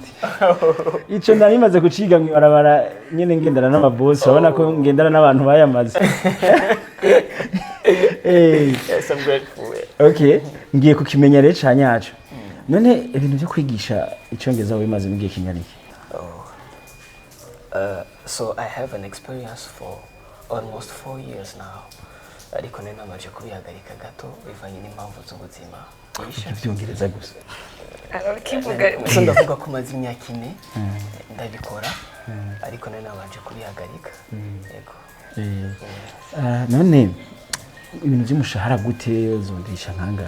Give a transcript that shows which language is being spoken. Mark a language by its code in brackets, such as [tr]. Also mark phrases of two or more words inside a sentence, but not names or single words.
[rn] Ico narimaze kuciga mwibarabara nyene ngendana n'ababoss urabona ko ngendana n'abantu bayamaze. [en] Yes, I'm grateful. [rn] Okay, ngiye kukimenya rero canyacu. None ibintu byo kwigisha icongereza wimaze mugiye kingana iki? [en] So I have an experience for almost 4 years now. [rn] Ariko nene namaje kubihagarika gato bivanye n'impamvu z'ubuzima. Ibyongereza gusa. So ndavuga ko maze imyaka 4 ndabikora ariko nene namaje kubihagarika. Yego. None ibintu by'umushahara gute uzondisha nkangahe?